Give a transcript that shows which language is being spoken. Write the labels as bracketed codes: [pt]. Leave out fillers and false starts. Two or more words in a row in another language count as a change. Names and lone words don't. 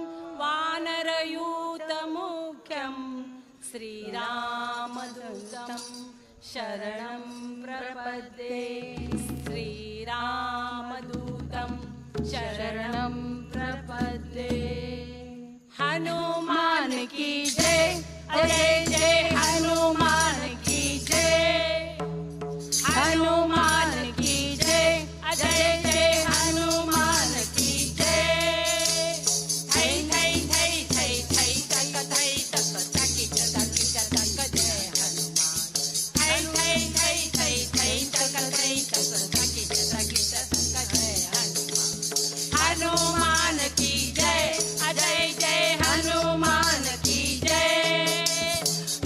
[sa] वानरयूतमुख्यं श्रीरामदूतं शरणं प्रपद्ये श्रीरामदूतं शरणं प्रपद्ये। [hi] हनुमान की जय जय जय हनुमान की जय हनुमान की जय जय जय हनुमान की जय थै थै थै थै थै तक थै तक तकी तकी तक जय हनुमान थै थै थै थै थै तक थै तक तकी तकी तक जय हनुमान हनुमान की जय जय जय हनुमान की जय